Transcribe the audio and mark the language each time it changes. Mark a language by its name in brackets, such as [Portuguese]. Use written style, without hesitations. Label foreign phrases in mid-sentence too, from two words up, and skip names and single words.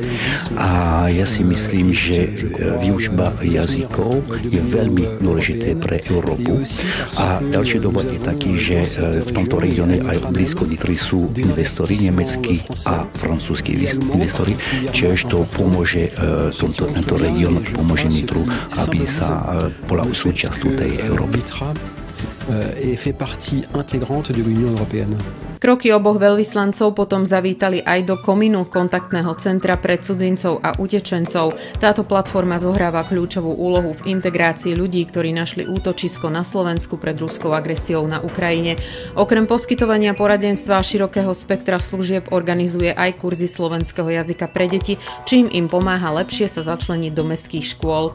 [Slovak] A ja si myslím, že výučba jazykov je veľmi dôležité pre Európu. A ďalší dôvod je taký, že v tomto regióne aj blízko Nitry sú investori, nemeckí a francúzski investori, čiže to pomôže tento región, pomôže Nitru, aby sa bola súčasťou tej Európy. [French] Et fait partie intégrante de l'Union européenne. [Slovak] Kroky oboch veľvyslancov potom zavítali aj do Kominu, kontaktného centra pre cudzincov a utečencov. Táto platforma zohráva kľúčovú úlohu v integrácii ľudí, ktorí našli útočisko na Slovensku pred ruskou agresiou na Ukrajine. Okrem poskytovania poradenstva a širokého spektra služieb organizuje aj kurzy slovenského jazyka pre deti, čím im pomáha lepšie sa začleniť do mestských škôl.